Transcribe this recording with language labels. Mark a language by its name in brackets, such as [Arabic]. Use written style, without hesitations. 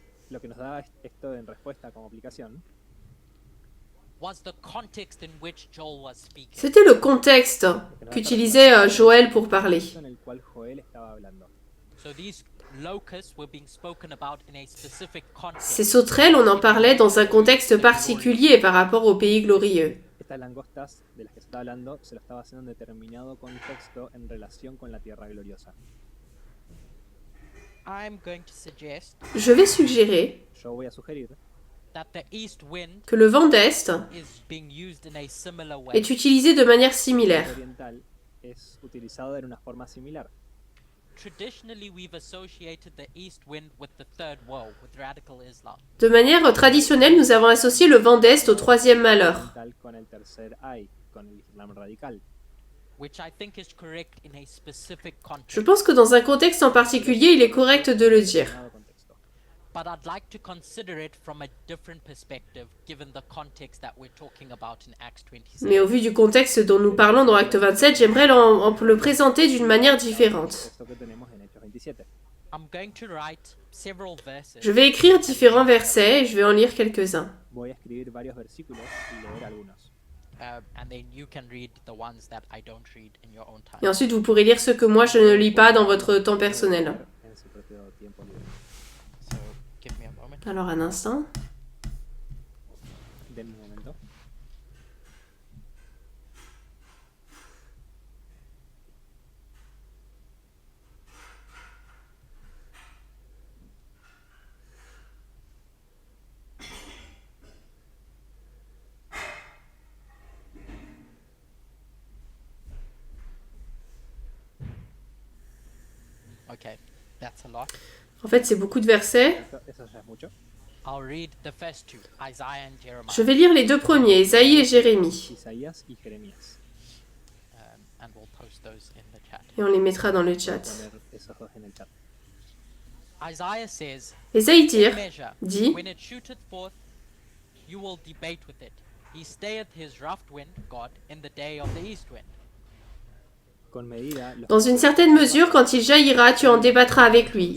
[Spanish] Lo que nos da esto en respuesta como aplicación [English] was the context in which Joel was speaking. [French] C'était le contexte qu'utilisait Joël pour parler. [Spanish] en el cual Joel estaba hablando. [English] So these locusts were being spoken about in a specific [French] Ces [English] context. [French] sauterelles, on en parlait dans un contexte particulier par rapport au pays glorieux. [Spanish] Estas langostas de las que se está hablando se lo estaba haciendo en determinado contexto en relación con la tierra gloriosa. [English] I'm going to suggest [French] Je vais suggérer [Spanish] Yo voy a sugerir [English] that the east wind [French] que le vent d'Est [English] is being used in a similar way. [French] est utilisé de manière similaire. [Spanish] que el oriental es utilizado en una forma similar. [English] Traditionally, we've associated the east wind with the third woe, with radical Islam. [French] De manière traditionnelle, nous avons associé le vent d'Est au troisième malheur. [Spanish] Oriental con el tercer ay, con el Islam radical. [English] Which I think is correct in a specific [French] Je [English] context. [French] pense que dans un contexte en particulier, il est correct de le dire. [Spanish] Determinado contexto. [English] But I'd like to consider it from a different perspective, given the context that we're talking about in Acts 27. [French] Mais au vu du contexte dont nous parlons dans Acte 27, j'aimerais le présenter d'une manière différente. [Spanish] Esto que tenemos en Hechos 27. [English] I'm going to write several verses, [French] Je vais écrire différents versets et je vais en lire quelques-uns. [Spanish] Voy a escribir varios versículos y leer algunos. [English] and then you can read the ones that I don't read in your own time. [French] Et ensuite, vous pourrez lire ceux que moi je ne lis pas dans votre temps personnel. [Spanish] En su propio tiempo libre. [English] So give me a moment. [French] Alors, un instant. [Spanish] Denme un momento. [English] Okay, that's a lot. [French] En fait, c'est beaucoup de versets. [Spanish] Eso ya es mucho. [English] I'll read the first two, Isaiah and Jeremiah, [French] Je vais lire les deux premiers, Ésaïe et Jérémie. [Spanish] Isaías y Jeremías. [English] and we'll post those in the chat. [French] Et on les mettra dans le chat. [Spanish] Poner esos dos en el chat. [English] Isaiah says, [French] Ésaïe dire, [English] measure, [French] dit, [English] when it shooteth forth, you will debate with it. He stayeth his rough wind, God, in the day of the east wind. [Spanish] Con medida, los [French] dans une certaine mesure, quand il jaillira, tu en débattras avec lui.